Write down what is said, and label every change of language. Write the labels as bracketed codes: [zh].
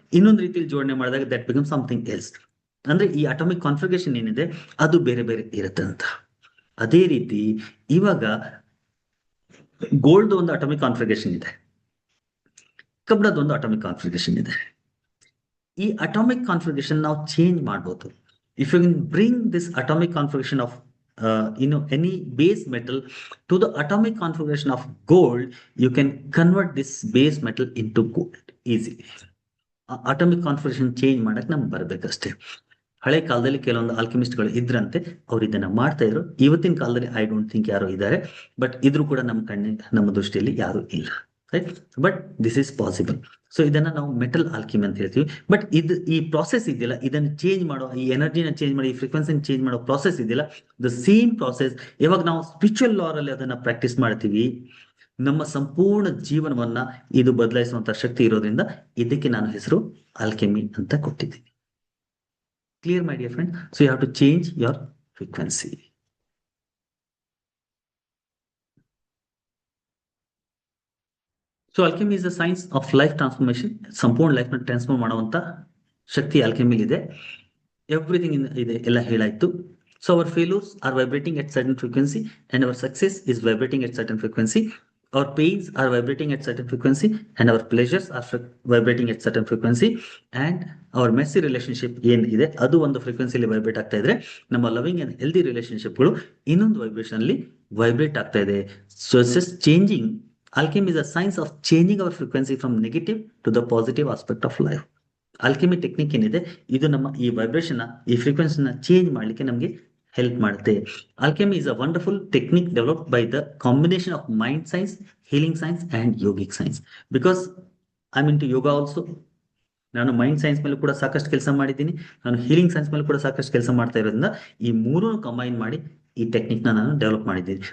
[kn] ಇನ್ನೊಂದು ರೀತಿಯಲ್ಲಿ ಜೋಡಣೆ ಮಾಡಿದಾಗ [en] That becomes something else. [kn] ಅಂದ್ರೆ ಈ ಅಟಾಮಿಕ್ ಕಾನ್ಫಿಗರೇಷನ್ ಏನಿದೆ ಅದು ಬೇರೆ ಬೇರೆ ಇರುತ್ತೆ ಅಂತ. ಅದೇ ರೀತಿ ಇವಾಗ ಗೋಲ್ಡ್ ಒಂದು ಅಟಾಮಿಕ್ ಕಾನ್ಫಿಗರೇಷನ್ ಇದೆ, ಕಬ್ಬಿಣದ ಒಂದು ಅಟಾಮಿಕ್ ಕಾನ್ಫಿಗರೇಷನ್ ಇದೆ. ಈ ಅಟಾಮಿಕ್ ಕಾನ್ಫಿಗರೇಷನ್ ನಾವು ಚೇಂಜ್ ಮಾಡಬಹುದು. [en] If you can bring this atomic configuration of any base metal to the atomic configuration of gold, you can convert this base metal into gold easily. [kn] Atomic configuration change ಮಾಡಕ್ ನಮ್ಗೆ ಬರ್ಬೇಕಷ್ಟೇ. ಹಳೆ ಕಾಲದಲ್ಲಿ ಕೆಲವೊಂದು ಆಲ್ಕೆಮಿಸ್ಟ್ಗಳು ಇದ್ರಂತೆ, ಅವ್ರು ಇದನ್ನ ಮಾಡ್ತಾ ಇದ್ರು. ಇವತ್ತಿನ ಕಾಲದಲ್ಲಿ [en] I don't think [kn] ಯಾರು ಇದ್ದಾರೆ, ಬಟ್ ಇದ್ರೂ ಕೂಡ ನಮ್ಮ ದೃಷ್ಟಿಯಲ್ಲಿ ಯಾರು ಇಲ್ಲ, right? [en] But this is possible. [kn] So ಇದನ್ನ ನಾವು ಮೆಟಲ್ ಆಲ್ಕಿಮಿ ಅಂತ ಹೇಳ್ತೀವಿ. ಬಟ್ ಈ ಪ್ರಾಸೆಸ್ ಇದೆಯಲ್ಲ, ಇದನ್ನ ಚೇಂಜ್ ಮಾಡೋ, ಈ ಎನರ್ಜಿನ ಚೇಂಜ್ ಮಾಡಿ, ಈ ಫ್ರೀಕ್ವೆನ್ಸಿನ ಚೇಂಜ್ ಮಾಡೋ ಪ್ರಾಸೆಸ್ ಇದೆಯಲ್ಲ, ದ ಸೇಮ್ ಪ್ರಾಸೆಸ್ ಯಾವಾಗ ನಾವು ಸ್ಪಿರಿಚುವಲ್ ಲಾ ಅಲ್ಲಿ ಅದನ್ನ ಪ್ರಾಕ್ಟೀಸ್ ಮಾಡ್ತೀವಿ, ನಮ್ಮ ಸಂಪೂರ್ಣ ಜೀವನವನ್ನ ಇದು ಬದಲಾಯಿಸುವಂತ ಶಕ್ತಿ ಇರೋದ್ರಿಂದ ಇದಕ್ಕೆ ನಾನು ಹೆಸರು ಆಲ್ಕೆಮಿ ಅಂತ ಕೊಟ್ಟಿದ್ದೀನಿ. [en] Clear, my dear friend? So you have to change your frequency. So alchemy is the science of life transformation. [kn] ಸಂಪೂರ್ಣ ಲೈಫ್ ನ ಟ್ರಾನ್ಸ್ಫಾರ್ಮ್ ಮಾಡುವಂತ ಶಕ್ತಿ ಆಲ್ಕೆಮಿಲಿ ಇದೆ. [en] everything [kn] ಇದೆ ಎಲ್ಲ ಹೇಳಾಯ್ತು. [en] So our failures are vibrating at certain frequency and our success is vibrating at certain frequency. Our pains are vibrating at certain frequency and our pleasures are vibrating at certain frequency, and our messy relationship [kn] ಏನ್ ಇದೆ ಅದು ಒಂದು ಫ್ರೀಕ್ವೆನ್ಸಿಲಿ vibrate ಆಗ್ತಾ ಇದ್ರೆ, ನಮ್ಮ loving and healthy ರಿಲೇಶನ್ಶಿಪ್ಗಳು ಇನ್ನೊಂದು vibration ಅಲ್ಲಿ vibrate ಆಗ್ತಾ ಇದೆ. [en] So it's changing. Alchemy is a science of changing our frequency from negative to the positive aspect of life. [kn] Alchemy technique ಏನಿದೆ ಇದು ನಮ್ಮ ಈ ವೈಬ್ರೇಷನ್, ಈ ಫ್ರೀಕ್ವೆನ್ಸಿನ ಚೇಂಜ್ ಮಾಡ್ಲಿಕ್ಕೆ ನಮಗೆ ಹೆಲ್ಪ್ ಮಾಡುತ್ತೆ. [en] Alchemy is a wonderful technique developed by the combination of mind science, healing science and yogic science. Because I'm into yoga also, [kn] ನಾನು mind science ಮೇಲೆ ಕೂಡ ಸಾಕಷ್ಟು ಕೆಲಸ ಮಾಡಿದ್ದೀನಿ, ನಾನು ಹೀಲಿಂಗ್ ಸೈನ್ಸ್ ಮೇಲೆ ಕೂಡ ಸಾಕಷ್ಟು ಕೆಲಸ ಮಾಡ್ತಾ ಇರೋದ್ರಿಂದ ಈ ಮೂರೂ ಕಂಬೈನ್ ಮಾಡಿ ಈ ಟೆಕ್ನಿಕ್ ನಾನು ಡೆವಲಪ್ ಮಾಡಿದ್ದೀನಿ.